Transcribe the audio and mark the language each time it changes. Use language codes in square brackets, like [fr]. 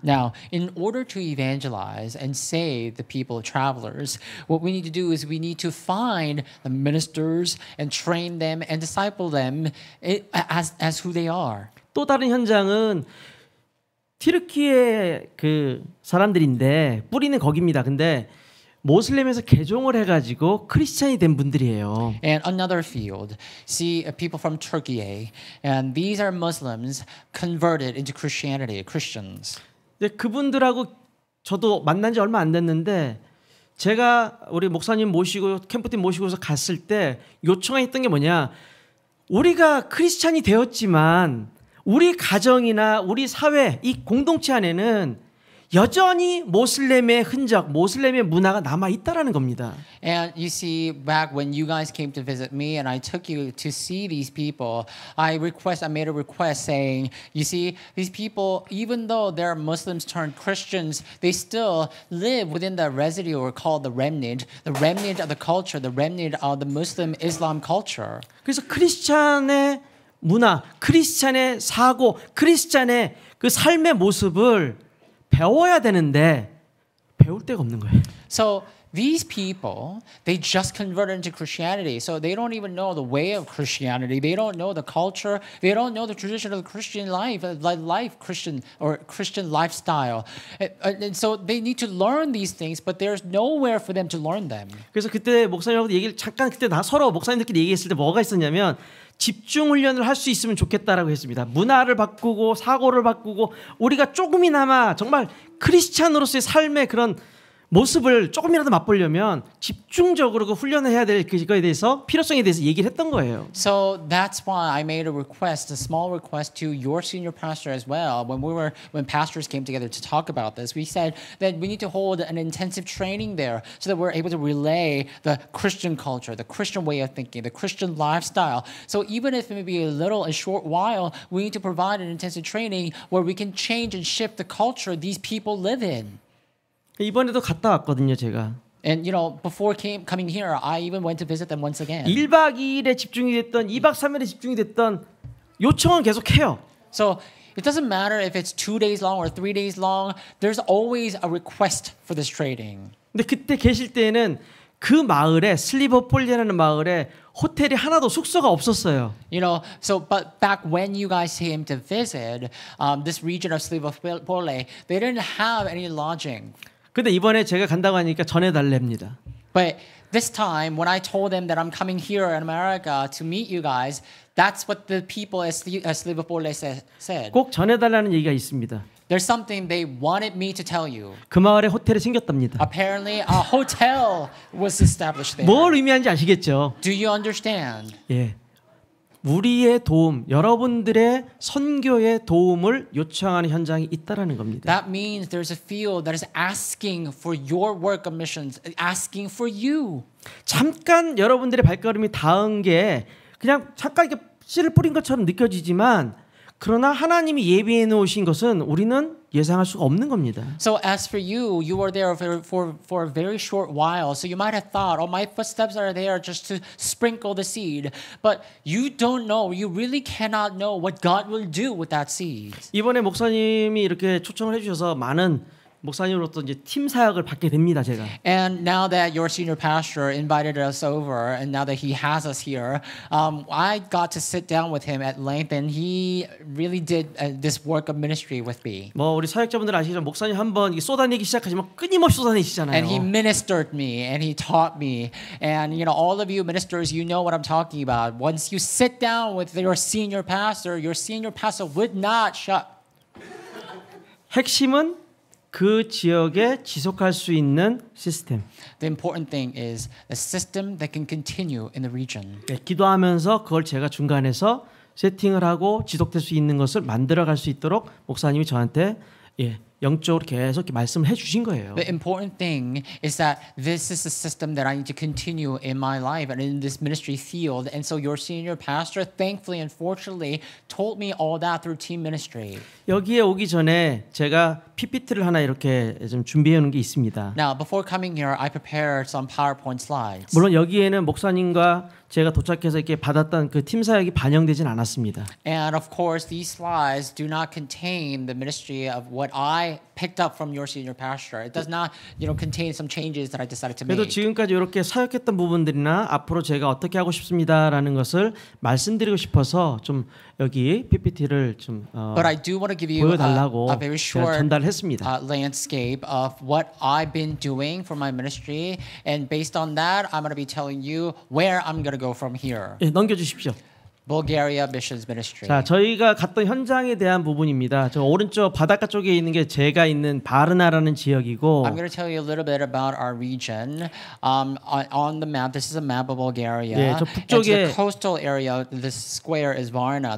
[en] Now, in order to evangelize and save the people, travelers, what we need to do is we need to find the ministers and train them and disciple them as who they are. [ko] 또 다른 현장은 튀르키예 그 사람들인데 뿌리는 거기입니다. 근데 모슬렘에서 개종을 해가지고 크리스찬이 된 분들이에요. [en] And another field, see people from Turkey, and these are Muslims converted into Christianity, Christians. [ko] 근데 그분들하고 저도 만난 지 얼마 안 됐는데 제가 우리 목사님 모시고 캠프팀 모시고서 갔을 때 요청했던 게 뭐냐? 우리가 크리스찬이 되었지만 우리 가정이나 우리 사회 이 공동체 안에는 여전히 모슬렘의 흔적, 모슬렘의 문화가 남아 있다라는 겁니다. [en] And you see, back when you guys came to visit me and I took you to see these people, I made a request saying, you see, these people, even though they're Muslims turned Christians, they still live within the residue called the remnant of the culture, the remnant of the Muslim Islam culture. [ko] 그래서 크리스찬의 문화, 크리스찬의 사고, 크리스찬의 그 삶의 모습을 배워야 되는데 배울 데가 없는 거예요. [en] So these people, they just converted into Christianity. So they don't even know the way of Christianity. They don't know the culture. They don't know the tradition of the Christian life, Christian lifestyle. And so they need to learn these things, but there's nowhere for them to learn them. [ko] 그래서 그때 목사님하고 얘기를 잠깐 그때 서로 목사님들끼리 얘기했을 때 뭐가 있었냐면 집중 훈련을 할 수 있으면 좋겠다라고 했습니다. 문화를 바꾸고 사고를 바꾸고 우리가 조금이나마 정말 크리스찬으로서의 삶의 그런 모습을 조금이라도 맛보려면 집중적으로 그 훈련을 해야 될 그거에 대해서 필요성에 대해서 얘기를 했던 거예요. [en] So that's why I made a small request to your senior pastor as well. When pastors came together to talk about this, we said that we need to hold an intensive training there so that we're able to relay the Christian culture, the Christian way of thinking, the Christian lifestyle. So even if it may be a short while, we need to provide an intensive training where we can change and shift the culture these people live in. [ko] 이번에도 갔다 왔거든요, 제가. [en] And before coming here, I even went to visit them once again. [ko] 1박 2일에 집중이 됐던 2박 3일에 집중이 됐던 요청은 계속 해요. [en] So it doesn't matter if it's 2 days long or 3 days long. There's always a request for this training. [ko] 근데 그때 계실 때는 그 마을에 슬리버폴리라는 마을에 호텔이 하나도 숙소가 없었어요. [en] But back when you guys came to visit this region of Slivopole, they didn't have any lodging. [ko] 근데 이번에 제가 간다고 하니까 전해달랍니다. [en] But this time, when I told them that I'm coming here in America to meet you guys, that's what the people at Slivopole said. [ko] 꼭 전해달라는 얘기가 있습니다. [en] There's something they wanted me to tell you. [ko] 그 마을에 호텔이 생겼답니다. [en] Apparently, a hotel was established there. [ko] 뭘 의미하는지 아시겠죠? [en] Do you understand? [ko] 예, 우리의 도움, 여러분들의 선교의 도움을 요청하는 현장이 있다라는 겁니다. [en] That means there's a field that is asking for your work of missions, asking for you. [ko] 잠깐 여러분들의 발걸음이 닿은 게 그냥 잠깐 이렇게 씨를 뿌린 것처럼 느껴지지만 그러나 하나님이 예비해 놓으신 것은 우리는 예상할 수가 없는 겁니다. [en] So as for you, you were there for a very short while. So you might have thought, oh, my footsteps are there just to sprinkle the seed. But you don't know, you really cannot know what God will do with that seed. [ko] 이번에 목사님이 이렇게 초청을 해주셔서 많은 목사님으로부터 이제 팀 사역을 받게 됩니다, 제가. [en] And now that your senior pastor invited us over, and now that he has us here, I got to sit down with him at length, and he really did this work of ministry with me. [ko] 뭐 우리 사역자분들 아시겠지만 목사님 한번 쏟아내기 시작하시면 끊임없이 쏟아내시잖아요. [en] And he ministered me, and he taught me, and all of you ministers, you know what I'm talking about. Once you sit down with your senior pastor would not shut [ko] 핵심은 그 지역에 지속할 수 있는 시스템. [en] The important thing is the system that can continue in the region. [ko] 예, 기도하면서 그걸 제가 중간에서 세팅을 하고 지속될 수 있는 것을 만들어갈 수 있도록 목사님이 저한테 영적으로 계속 이렇게 말씀을 해주신 거예요. [en] The important thing is that this is the system that I need to continue in my life and in this ministry field. And so your senior pastor, thankfully and fortunately, told me all that through team ministry. [ko] 여기에 오기 전에 제가 PPT를 하나 이렇게 좀 준비해 놓은 게 있습니다. [en] Now, before coming here, I prepared some PowerPoint slides. [ko] 물론 여기에는 목사님과 제가 도착해서 이렇게 받았던 그 팀 사역이 반영되진 않았습니다. [en] And of course, these slides do not contain the ministry of what I picked up from your senior pastor. It does not, contain some changes that I decided to [ko] 그래도 [en] make. [ko] 지금까지 이렇게 사역했던 부분들이나 앞으로 제가 어떻게 하고 싶습니다라는 것을 말씀드리고 싶어서 좀 여기 PPT를 좀 [en] But I do want to give you [ko] 보여달라고 [en] a very [ko] 제가 [en] short [ko] 전달했습니다. [en] landscape of what I've been doing for my ministry. And based on that, I'm going to be telling you where I'm going to go from here. [ko] 예, 넘겨주십시오. [en] Bulgaria Missions Ministry. [ko] 자, 저희가 갔던 현장에 대한 부분입니다. 저 오른쪽 바닷가 쪽에 있는 게 제가 있는 바르나라는 지역이고, [en] I'm going to tell you a little bit about our region. On the map, this is a map of Bulgaria. [ko] 예, 저 [en] And to [ko] 북쪽에 [en] the coastal area, this square is Varna.